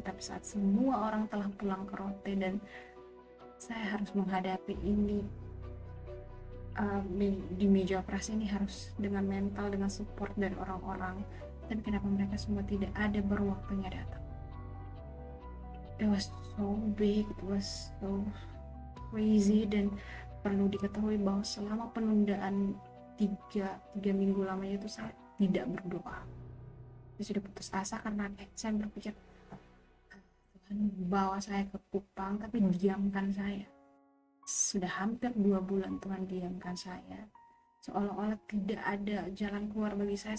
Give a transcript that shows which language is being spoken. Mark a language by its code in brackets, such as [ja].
[id] Tapi saat semua orang telah pulang ke Rote dan saya harus menghadapi ini, di meja operasi ini harus dengan mental, dengan support dari orang-orang, dan kenapa mereka semua tidak ada, baru waktunya datang. [en] It was so big, it was so crazy. [id] Dan perlu diketahui bahwa selama penundaan 3 minggu lamanya itu saya tidak berdoa. Saya sudah putus asa karena saya berpikir, Tuhan bawa saya ke Kupang tapi diamkan saya. Sudah hampir 2 bulan Tuhan diamkan saya, seolah-olah tidak ada jalan keluar bagi saya.